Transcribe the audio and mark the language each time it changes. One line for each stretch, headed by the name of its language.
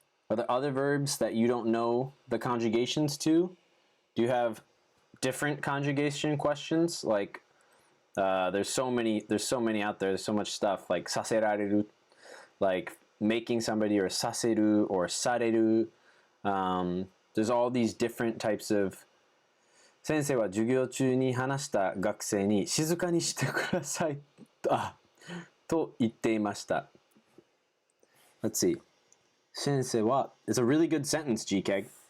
English: Are there other verbs that you don't know the conjugations to? Do you have different conjugation questions? Like, there's so many out there. There's so much stuff like させられる, like making somebody, or させる or される. There's all these different types of
Japanese: 先生は授業中に話した学生に静かにしてくださいと言っていました。
English: Let's see.
Japanese: 先生は
English: It's a really good sentence, GK.